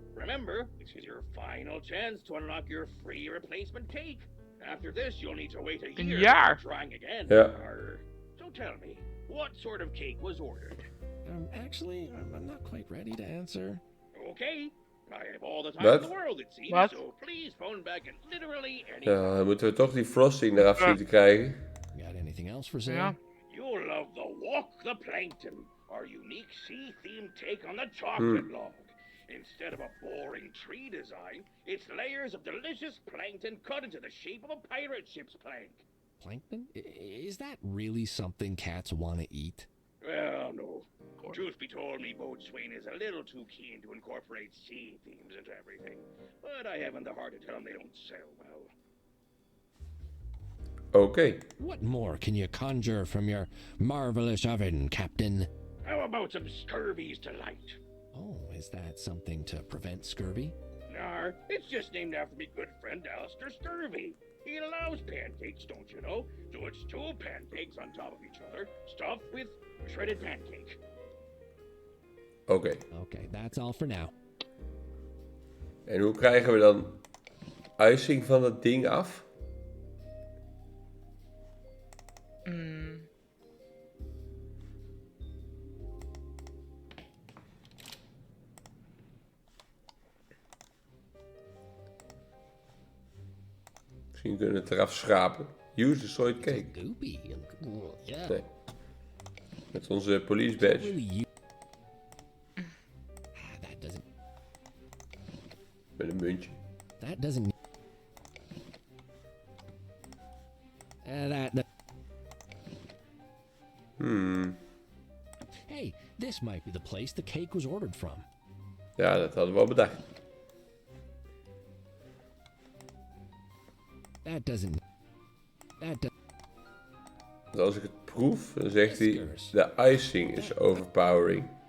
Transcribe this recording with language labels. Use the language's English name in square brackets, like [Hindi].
[English] Remember, this is your final chance to unlock your free replacement cake. After this, you'll need to wait a year [Dutch] jaar. [English] before trying again. Yeah. So tell me, what sort of cake was ordered? Actually, I'm not quite ready to answer. Okay. I have all the time What? in the world, it seems, What? so please phone back at literally any [Dutch] Ja, dan moeten we toch die frosting eraf zien te krijgen. [English] Got anything else for sale? [Dutch] Ja. [English] You'll love the Walk the Plankton, our unique sea-themed take on the chocolate log. Instead of a boring tree design, it's layers of delicious plankton cut into the shape of a pirate ship's plank. Plankton? Is that really something cats want to eat? Well, no. Truth be told, me boatswain is a little too keen to incorporate sea themes into everything. But I haven't the heart to tell him they don't sell well. [Dutch] Oké. [English] What more can you conjure from your marvelous oven, Captain? How about some scurvy's delight? Oh, is that something to prevent scurvy? Nar, it's just named after me good friend Alistair Scurvy. He loves pancakes, don't you know? So it's 2 pancakes on top of each other, stuffed with shredded pancake. [Dutch] Oké. [English] Okay, that's all for now. [Dutch] En hoe krijgen we dan icing van dat ding af? Misschien kunnen we het eraf schrapen. [English] Use the soiled cake. Goopy. Yeah. [Dutch] Nee. Met onze police badge. [English] Really that doesn't. [Dutch] Met een muntje. [English] That doesn't. That. This might be the place the cake was ordered from. [Dutch] Ja, dat hadden we al bedacht. [English] That doesn't... [Dutch] Dus als ik het proef, dan zegt hij... De icing is overpowering.